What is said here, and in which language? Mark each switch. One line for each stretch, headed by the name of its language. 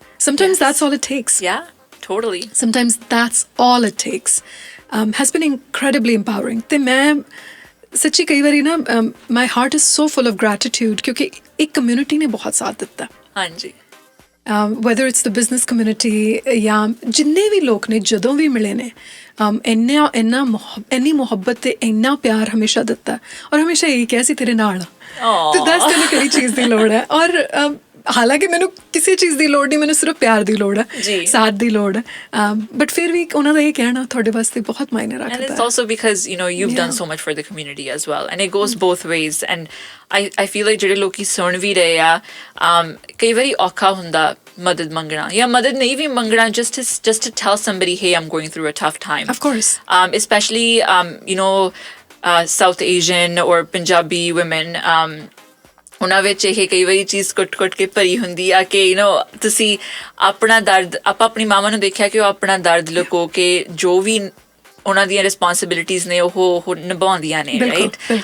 English: Sometimes that's all it takes. Yeah, totally. Sometimes that's all it takes. Has been incredibly empowering.
Punjabi: ਤੇ ਮੈਂ ਸੱਚੀ ਕਈ ਵਾਰੀ ਨਾ,
English: my heart is so full of gratitude
Punjabi: ਕਿਉਂਕਿ ਇੱਕ community ਨੇ ਬਹੁਤ ਸਾਥ ਦਿੱਤਾ। ਹਾਂਜੀ।
English: whether it's the business community
Punjabi: ਜਾਂ ਜਿੰਨੇ ਵੀ ਲੋਕ ਨੇ ਜਦੋਂ ਵੀ ਮਿਲੇ ਨੇ, ਇੰਨੀ ਮੁਹੱਬਤ ਤੇ ਇੰਨਾ ਪਿਆਰ ਹਮੇਸ਼ਾ ਦਿੱਤਾ, ਔਰ ਹਮੇਸ਼ਾ ਇਹੀ ਕਿਹਾ ਸੀ ਤੇਰੇ ਨਾਲ ਤੇ ਦੱਸ ਤੈਨੂੰ ਕਿਹੜੀ ਚੀਜ਼ ਦੀ ਲੋੜ ਹੈ। ਔਰ ਹਾਲਾਂਕਿ ਮੈਨੂੰ ਕਿਸੇ ਚੀਜ਼ ਦੀ ਲੋੜ ਨਹੀਂ, ਮੈਨੂੰ ਸਿਰਫ ਪਿਆਰ ਦੀ ਲੋੜ ਹੈ, ਸਾਥ ਦੀ ਲੋੜ ਹੈ, ਬਟ ਫਿਰ ਵੀ ਉਹਨਾਂ ਦਾ ਇਹ ਕਹਿਣਾ ਤੁਹਾਡੇ ਵਾਸਤੇ ਬਹੁਤ ਮਾਇਨੇ ਰੱਖਦਾ ਹੈ।
English: And it's also because, you know, you've done so much for the community as well, and it goes both ways. And I feel like
Punjabi: ਜਿਹੜੇ ਲੋਕੀ ਸੁਣ ਵੀ ਰਹੇ ਆ, ਕਈ ਵਾਰੀ ਔਖਾ ਹੁੰਦਾ ਮਦਦ ਮੰਗਣਾ ਜਾਂ ਮਦਦ ਨਹੀਂ ਵੀ ਮੰਗਣਾ,
English: just to tell somebody, hey, I'm going through a tough time. Of course. Especially, you know, South Asian or Punjabi women,
Punjabi: ਉਹਨਾਂ ਵਿੱਚ ਇਹ ਕਈ ਵਾਰੀ ਚੀਜ਼ ਕੁੱਟ ਕੇ ਭਰੀ ਹੁੰਦੀ ਆ ਕਿ ਯੂ ਨੋ ਤੁਸੀਂ ਆਪਣਾ ਦਰਦ, ਆਪਾਂ ਆਪਣੀ ਮਾਵਾਂ ਨੂੰ ਦੇਖਿਆ ਕਿ ਉਹ ਆਪਣਾ ਦਰਦ ਲੁਕੋ ਕੇ ਜੋ ਵੀ ਉਹਨਾਂ ਦੀਆਂ ਰਿਸਪੋਂਸਿਬਿਲਿਟੀਜ਼ ਨੇ ਉਹ ਨਿਭਾਉਂਦੀਆਂ ਨੇ, ਰਾਈਟ?